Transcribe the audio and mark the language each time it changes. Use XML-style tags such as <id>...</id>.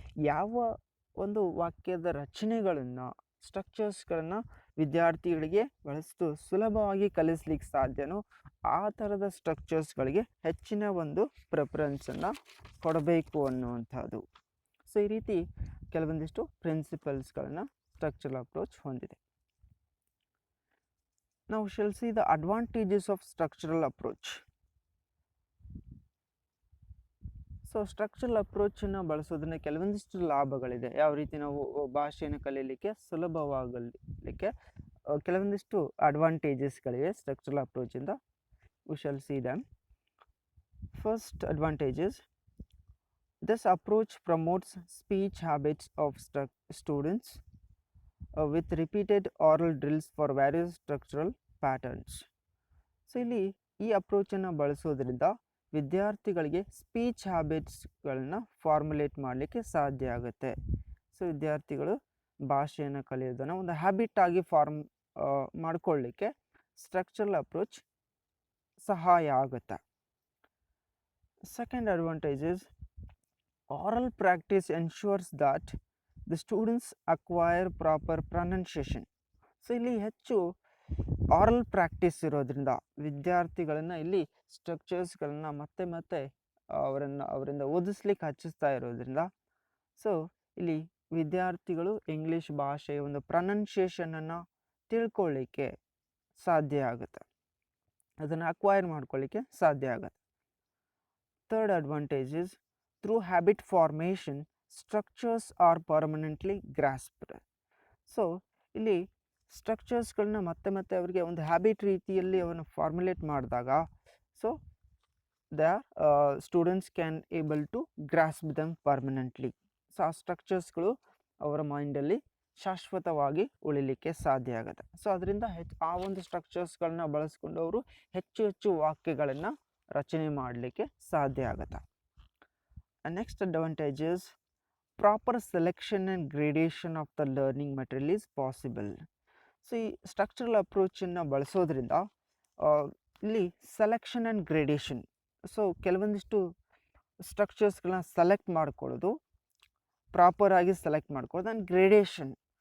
<kn>ಯಾವ ಒಂದು ವಾಕ್ಯದ ರಚನೆಗಳನ್ನು, ಸ್ಟ್ರಕ್ಚರ್ಸ್ಗಳನ್ನು ವಿದ್ಯಾರ್ಥಿಗಳಿಗೆ ಬಹಳಷ್ಟು ಸುಲಭವಾಗಿ ಕಲಿಸ್ಲಿಕ್ಕೆ ಸಾಧ್ಯನೋ ಆ ಥರದ ಸ್ಟ್ರಕ್ಚರ್ಸ್ಗಳಿಗೆ ಹೆಚ್ಚಿನ ಒಂದು ಪ್ರಿಫರೆನ್ಸನ್ನು ಕೊಡಬೇಕು ಅನ್ನುವಂಥದ್ದು. ಸೊ ಈ ರೀತಿ ಕೆಲವೊಂದಿಷ್ಟು ಪ್ರಿನ್ಸಿಪಲ್ಸ್ಗಳನ್ನು ಸ್ಟ್ರಕ್ಚರಲ್ ಅಪ್ರೋಚ್ ಹೊಂದಿದೆ.</kn> <en>Now we shall see the advantages of structural approach.</en> <kn>So structural ಅಪ್ರೋಚನ್ನು ಬಳಸೋದ್ರಿಂದ ಕೆಲವೊಂದಿಷ್ಟು ಲಾಭಗಳಿದೆ. ಯಾವ ರೀತಿ ನಾವು ಭಾಷೆಯನ್ನು ಕಲೀಲಿಕ್ಕೆ ಸುಲಭವಾಗಲಿಕ್ಕೆ ಕೆಲವೊಂದಿಷ್ಟು ಅಡ್ವಾಂಟೇಜಸ್ಗಳಿವೆ structural ಅಪ್ರೋಚಿಂದ.</kn> <en>We shall see them. First advantages, This approach promotes speech habits of students with repeated oral drills for various structural patterns.</en> <kn>So ಇಲ್ಲಿ ಈ ಅಪ್ರೋಚನ್ನು ಬಳಸೋದ್ರಿಂದ ವಿದ್ಯಾರ್ಥಿಗಳಿಗೆ ಸ್ಪೀಚ್ ಹ್ಯಾಬಿಟ್ಸ್ಗಳನ್ನ ಫಾರ್ಮುಲೇಟ್ ಮಾಡಲಿಕ್ಕೆ ಸಾಧ್ಯ ಆಗುತ್ತೆ. ಸೊ ವಿದ್ಯಾರ್ಥಿಗಳು ಭಾಷೆಯನ್ನು ಕಲಿಯೋದನ್ನು ಒಂದು ಹ್ಯಾಬಿಟ್ ಆಗಿ ಮಾಡ್ಕೊಳ್ಳಿಕ್ಕೆ ಸ್ಟ್ರಕ್ಚರಲ್ ಅಪ್ರೋಚ್ ಸಹಾಯ ಆಗುತ್ತೆ.</kn> <en>Second advantage is oral practice ensures that the students acquire proper pronunciation.</en> <kn>So ಇಲ್ಲಿ ಹೆಚ್ಚು ಆರಲ್ ಪ್ರಾಕ್ಟೀಸ್ ಇರೋದ್ರಿಂದ ವಿದ್ಯಾರ್ಥಿಗಳನ್ನು ಇಲ್ಲಿ ಸ್ಟ್ರಕ್ಚರ್ಸ್ಗಳನ್ನು ಮತ್ತೆ ಮತ್ತೆ ಅವರಿಂದ ಓದಿಸ್ಲಿಕ್ಕೆ ಹಚ್ಚಿಸ್ತಾ ಇರೋದ್ರಿಂದ ಸೊ ಇಲ್ಲಿ ವಿದ್ಯಾರ್ಥಿಗಳು ಇಂಗ್ಲೀಷ್ ಭಾಷೆಯ ಒಂದು ಪ್ರೊನೌನ್ಸಿಯೇಷನನ್ನು ತಿಳ್ಕೊಳ್ಳಿಕ್ಕೆ ಸಾಧ್ಯ ಆಗುತ್ತೆ, ಅದನ್ನು ಅಕ್ವೈರ್ ಮಾಡ್ಕೊಳ್ಳಿಕ್ಕೆ ಸಾಧ್ಯ ಆಗುತ್ತೆ.</kn> <en>Third advantage is through habit formation structures are permanently grasped.</en> <kn>So ಇಲ್ಲಿ ಸ್ಟ್ರಕ್ಚರ್ಸ್ಗಳನ್ನ ಮತ್ತೆ ಮತ್ತೆ ಅವರಿಗೆ ಒಂದು ಹ್ಯಾಬಿಟ್ ರೀತಿಯಲ್ಲಿ ಅವನ್ನು ಫಾರ್ಮುಲೇಟ್ ಮಾಡಿದಾಗ so</kn> <en>The students can able to grasp them permanently.</en> <kn>So ಆ ಸ್ಟ್ರಕ್ಚರ್ಸ್ಗಳು ಅವರ ಮೈಂಡಲ್ಲಿ ಶಾಶ್ವತವಾಗಿ ಉಳಿಲಿಕ್ಕೆ ಸಾಧ್ಯ ಆಗುತ್ತೆ. ಸೊ ಅದರಿಂದ ಆ ಒಂದು ಸ್ಟ್ರಕ್ಚರ್ಸ್ಗಳನ್ನ ಬಳಸ್ಕೊಂಡು ಅವರು ಹೆಚ್ಚು ಹೆಚ್ಚು ವಾಕ್ಯಗಳನ್ನು ರಚನೆ ಮಾಡಲಿಕ್ಕೆ ಸಾಧ್ಯ ಆಗುತ್ತೆ.</kn> <en>Next advantage is proper selection and gradation of the learning material is possible.</en> <kn>So ಈ ಸ್ಟ್ರಕ್ಚರಲ್ ಅಪ್ರೋಚನ್ನು ಬಳಸೋದ್ರಿಂದ ಇಲ್ಲಿ ಸೆಲೆಕ್ಷನ್ ಆ್ಯಂಡ್ ಗ್ರೇಡೇಷನ್, ಸೊ ಕೆಲವೊಂದಿಷ್ಟು ಸ್ಟ್ರಕ್ಚರ್ಸ್ಗಳನ್ನ ಸೆಲೆಕ್ಟ್ ಮಾಡ್ಕೊಳ್ಳೋದು, ಪ್ರಾಪರಾಗಿ ಸೆಲೆಕ್ಟ್ ಮಾಡ್ಕೊಳ್ಳೋದು, ಆ್ಯಂಡ್ ಗ್ರೇಡೇಷನ್.</kn>